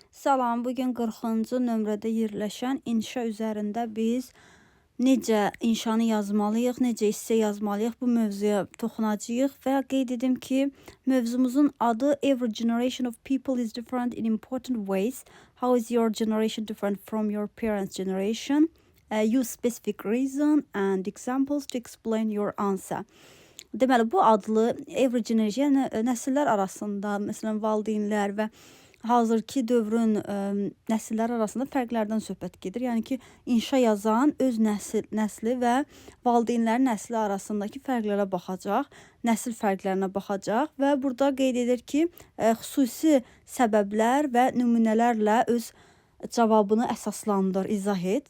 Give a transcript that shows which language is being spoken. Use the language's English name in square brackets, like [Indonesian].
[Azerbaijani] Salam, bugün 40-cı nömrədə yerləşən inşa üzərində biz necə inşanı yazmalıyıq, necə hissə yazmalıyıq bu mövzuya toxunacağıq və qeyd edim ki, mövzumuzun adı [English] Every generation of people is different in important ways. How is your generation different from your parents' generation? Use specific reason and examples to explain your answer. [Azerbaijani] Deməli, bu adlı Every generation, yəni nəsillər arasında, məsələn, valideynlər və hazırki dövrün nəsillər arasında fərqlərdən söhbət gedir. Yəni ki, inşa yazan öz nəsli və valideynlərin nəsli arasındakı fərqlərə baxacaq, nəsil fərqlərinə baxacaq və burada qeyd edir ki, xüsusi səbəblər və nümunələrlə öz cavabını əsaslandır, izah et.